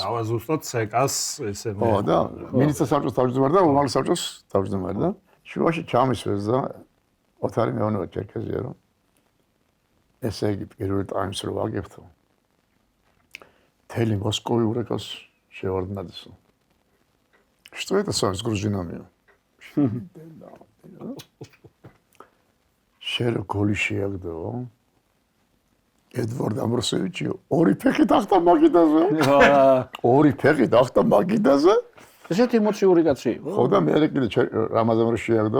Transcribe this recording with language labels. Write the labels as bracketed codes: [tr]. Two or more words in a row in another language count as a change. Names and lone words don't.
[ka] დავაზუსტოთ ცეკას ესე მე. ხო და მინისტრთა საბჭოს თავმჯდომარე და უმაღლეს საბჭოს თავმჯდომარე და შუაში ჩამისვეს და ოთარი მეუბნება ჩერქეზია რომ ესე იგი პირველ ტაიმს რო ვაგებთო. მთელი მოსკოვი ურეკავს შევარდნაძესო. [ru] Что это с вами с грузинами? [ka] შერო გოლი შეაგდო. ედვარდ ამბროსევიჩი ორი ფეხი დახტა მაგიდაზე. ორი ფეხი დახტა მაგიდაზე. ესეთი ემოციური კაცი იყო. ხო და მე კიდე რამაზანს შეაგდო.